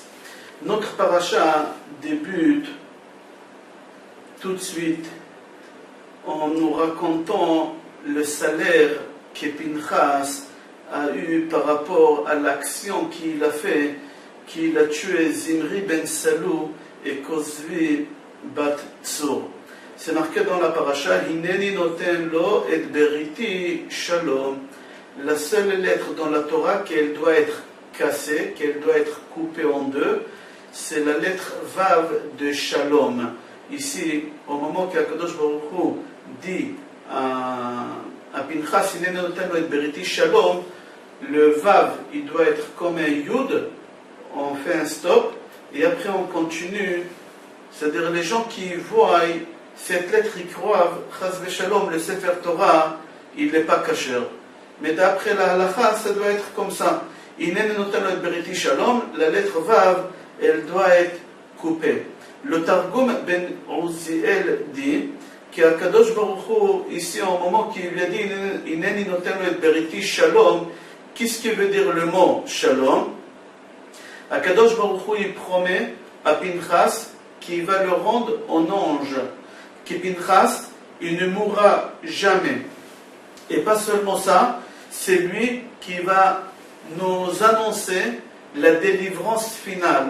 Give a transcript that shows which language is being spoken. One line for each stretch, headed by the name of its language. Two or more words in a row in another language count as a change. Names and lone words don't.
French: Notre parasha débute tout de suite en nous racontant le salaire que Pinchas a eu par rapport à l'action qu'il a fait, qu'il a tué Zimri ben Salou et Kozvi bat Tzur. C'est marqué dans la paracha,
Hebrew: הנני נותן לו את בריתי שלום.
French: La seule lettre dans la Torah qu'elle doit être cassée, qu'elle doit être coupée en deux, c'est la lettre Vav de Shalom. Ici, au moment qu'Akadosh Baruch Hu dit à Pinchas,
Hebrew: הנני נותן לו את בריתי שלום,
French: le Vav, il doit être comme un Yud, on fait un stop, et après on continue. C'est-à-dire les gens qui voient cette lettre, ils croient,
Hebrew: חס ושלום,
French: le
Hebrew: ספר תורה,
French: il n'est pas kasher. Mais d'après la halakha, ça doit être comme ça.
Hebrew: הנני נותן לו את בריתי שלום,
French: la lettre Vav, elle doit être coupée. Le Targum ben Uziel dit qu'Akadosh Baruch Hu, ici au moment qu'il lui a dit
Hebrew: הנני נותן לו את בריתי שלום,
French: qu'est-ce qui veut dire le mot shalom? Akadosh Baruch Hu, il promet à Pinchas qu'il va le rendre en ange, que Pinchas, il ne mourra jamais. Et pas seulement ça, c'est lui qui va nous annoncer la délivrance finale.